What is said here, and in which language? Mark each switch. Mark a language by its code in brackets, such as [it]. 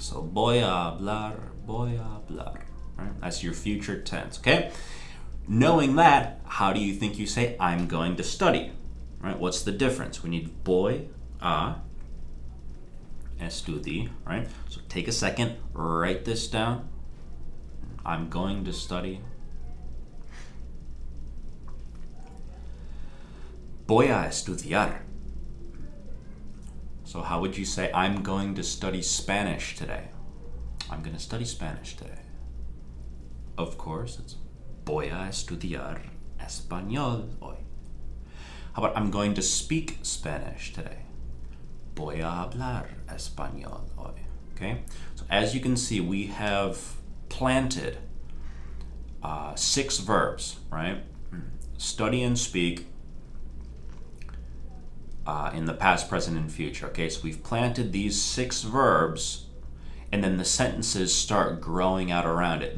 [es] So voy a hablar, voy a hablar. [en] Right? That's your future tense, okay? Knowing that, how do you think you say I'm going to study? Right? What's the difference? We need voy a estudi, right? So take a second, write this down. I'm going to study. [es] Voy a estudiar. [en] So how would you say I'm going to study Spanish today? I'm going to study Spanish today. Of course, it's [es] voy a estudiar español hoy. [en] How about I'm going to speak Spanish today? [es] Voy a hablar español hoy. [en] Okay? So as you can see, we have planted 6 verbs, right? Study and speak in the past, present, and future. Okay, so we've planted these 6 verbs, and then the sentences start growing out around it.